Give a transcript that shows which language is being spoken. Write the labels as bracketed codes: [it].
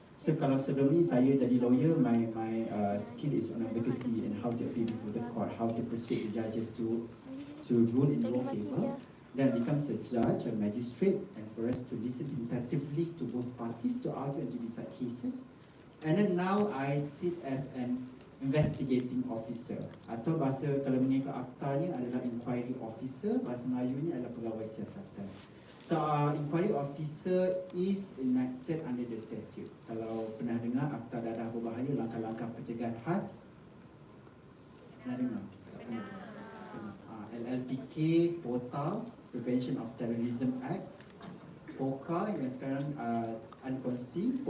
[ms] So kalau sebelum ni saya jadi lawyer, [en] my skill is on advocacy and how to appeal before the court, how to persuade the judges to rule in your favor. Then becomes a judge, a magistrate, and for us to listen attentively to both parties to argue and to decide cases. And then now I sit as an [ms] investigating officer, atau bahasa kalau mengikut aktanya adalah inquiry officer, bahasa Melayunya adalah pegawai siasatan. [en] So inquiry officer is enacted under the statute. [ms] Kalau pernah dengar Akta Dadah Berbahaya, langkah-langkah pencegahan khas, pernah dengar? Tak pernah. LLPK, POTA, Prevention of Terrorism Act, POCA yang sekarang unconstituted.